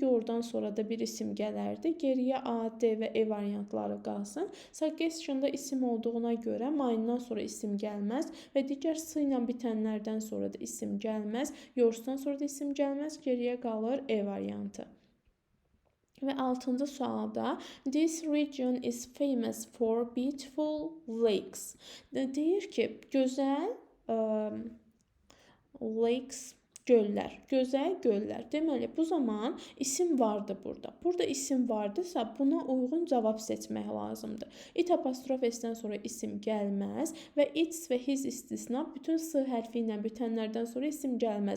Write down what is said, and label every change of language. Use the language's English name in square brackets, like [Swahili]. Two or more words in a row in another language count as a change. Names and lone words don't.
[Azerbaijani] Yordan sonra da bir isim gələrdi. Geriyə A, D və E variantları qalsın. Suggestion'da isim olduğuna görə mine'dan sonra isim gəlməz və digər s ilə bitənlərdən sonra da isim gəlməz. Yorsdan sonra da isim gəlməz. Geriyə qalır E variantı. Və 6-cı sualda [English] this region is famous for beautiful lakes. [Azerbaijani] Deyir ki, gözəl lakes, Göllər, gözəl göllər. Deməli, bu zaman isim vardı burada. Burada isim vardısa, buna uyğun cavab seçmək lazımdır. It apostrof s-dən sonra isim gəlməz və its və his istisna bütün s hərfi ilə bitənlərdən sonra isim gəlməz.